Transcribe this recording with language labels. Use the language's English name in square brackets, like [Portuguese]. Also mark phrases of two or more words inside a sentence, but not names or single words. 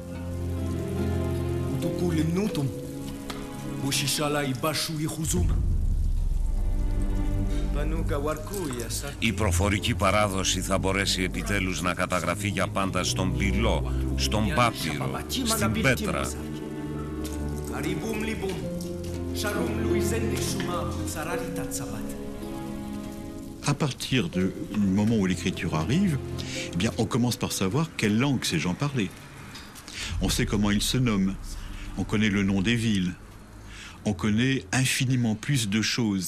[Greek] Η προφορική παράδοση θα μπορέσει επιτέλους να καταγραφεί για πάντα στον πυλό, στον πάπυρο, στην πέτρα. [French] À partir du moment où l'écriture arrive, eh bien, on commence par savoir quelle langue ces gens parlaient. On sait comment ils se nomment, on connaît le nom des villes, on connaît infiniment plus de choses.